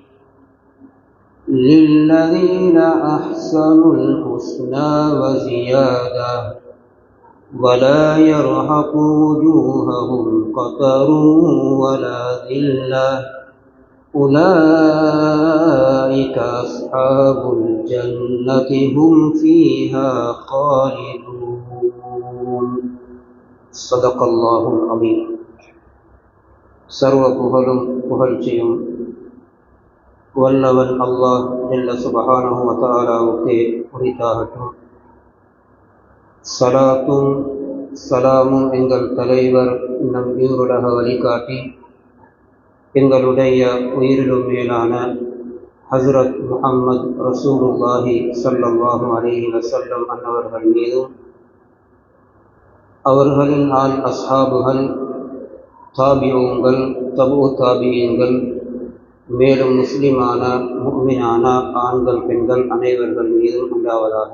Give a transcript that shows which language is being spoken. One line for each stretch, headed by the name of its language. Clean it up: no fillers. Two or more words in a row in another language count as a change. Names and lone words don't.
Arabic: للذين أحسنوا الحسنى وزيادة ولا يرهق وجوههم قتر ولا ذلة أولئك أصحاب الجنة هم فيها خالدون صدق الله العظيم.
Tamil: சர்வ புகழும் புகழ்ச்சியும் வல்லவன் அல்லாஹ்
Arabic: جل سبحانه وتعالى
Tamil: உரித்தாகட்டும். ஸலாத்தும் ஸலாமும் எங்கள் தலைவர் நம் ஈருலக வழிகாட்டி எங்களுடைய உயிரிலும் மேலான ஹஸ்ரத் முஹம்மது
Arabic: رسول الله صلى الله عليه وسلم
Tamil: அன்னவர்கள் மீதும் அவர்களின் ஆல் அஸ்ஹாபுகள் தாபிஊன்கள் தபூ தாபியீன்கள் மேலும் முஸ்லிமான முஃமினான ஆண்கள் பெண்கள் அனைவர்கள் மீதும் உண்டாவதாக.